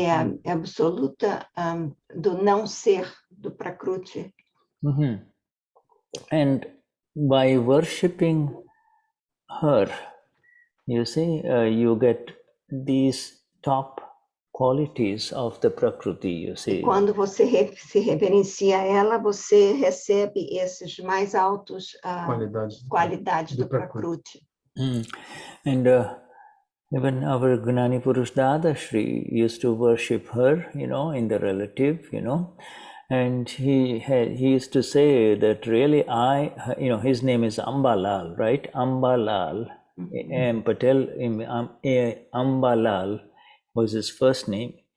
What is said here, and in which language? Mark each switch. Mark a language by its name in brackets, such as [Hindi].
[Portuguese] É a absoluta do não ser, do Prakriti. [English] And by worshipping her, you see, you get these top qualities of the Prakriti, you see. [Portuguese] E quando você se reverencia ela, você recebe esses mais altos qualidades do Prakriti. [English] And even our Gnani Purush Dadashri used to worship her, in the relative, and he used to say that really his name is Ambalal, right? Ambalal, Patel, Ambalal was his first name.